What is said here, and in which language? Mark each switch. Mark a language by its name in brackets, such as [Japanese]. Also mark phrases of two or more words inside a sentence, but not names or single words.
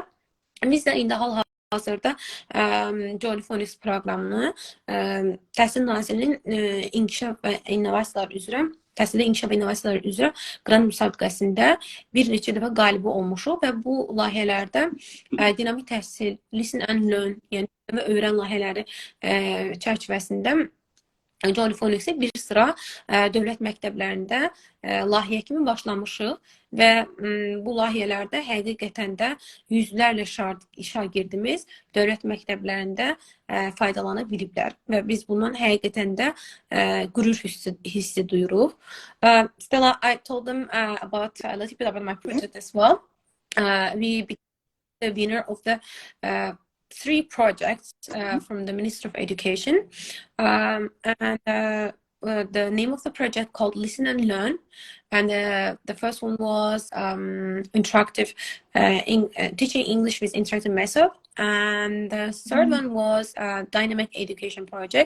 [Azerbaijani] Biz də indi hal-hazırda Jolly Phonics proqramını Təhsil Nazirliyinin İnkişaf və İnnovasiyalar üzrə Təhsildə İnkişaf və İnnovasiyalar üzrə qrant müsabiqəsində bir neçə dəfə qalibi olmuşuq və bu layihələrdə dinamik təhsil, [English] listen and learn, [Azerbaijani] yəni öyrən layihələri çərçivəsində Jolly Phonics-i bir sıra dövlət məktəblərində layihə kimi başlamışıq və bu layihələrdə həqiqətən də yüzlərlə şagirdimiz dövlət məktəblərində faydalana biliblər və biz bundan həqiqətən də qürur hissi duyuruq. [English] Stella, I told them about a little bit about my project as well. We became the winner of the 3 projects from the Ministry of Education, and the name of the project called Listen and Learn, and the first one was interactive teaching English with interactive method, and the third one was dynamic education project.